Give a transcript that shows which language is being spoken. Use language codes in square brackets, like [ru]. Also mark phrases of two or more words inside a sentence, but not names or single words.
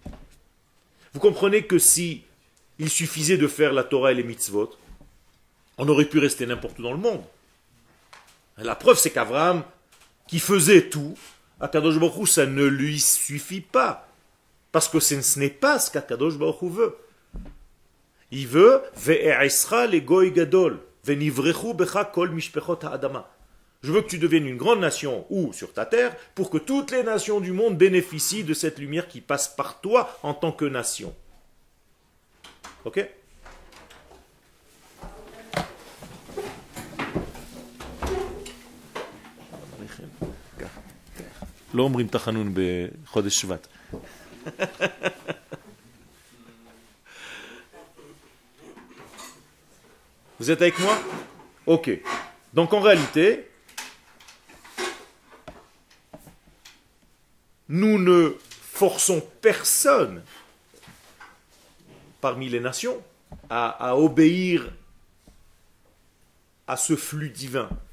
[fr] Vous comprenez que si il suffisait de faire la Torah et les mitzvot, on aurait pu rester n'importe où dans le monde. La preuve, c'est qu'Abraham, qui faisait tout, [he] הקדוש ברוך הוא, [fr] ça ne lui suffit pas. Parce que ce n'est pas ce qu' [he] הקדוש ברוך הוא [fr] veut. Il veut [he] ואעשך לגוי גדול ונברכו בך כל משפחות האדמה. [fr] Je veux que tu deviennes une grande nation, ou sur ta terre, pour que toutes les nations du monde bénéficient de cette lumière qui passe par toi en tant que nation. Ok? [he] לא אומרים תחנון בחודש שבט. [fr] Vous êtes avec moi? Ok. Donc en réalité, nous ne forçons personne parmi les nations à obéir à ce flux divin.